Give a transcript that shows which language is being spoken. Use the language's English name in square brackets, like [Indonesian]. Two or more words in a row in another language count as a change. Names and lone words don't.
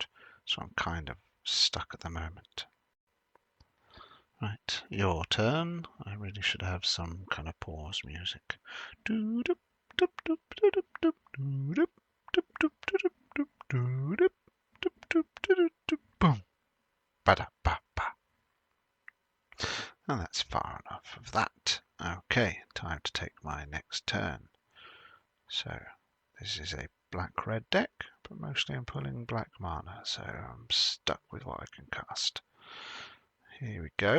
[English] So I'm kind of stuck at the moment. Right, your turn. I really should have some kind of pause music. Boom. Ba-da-ba-ba. And that's far enough of that. Okay, time to take my next turn. So this is a black-red deck, but mostly I'm pulling black mana, so I'm stuck with what I can cast. Here we go.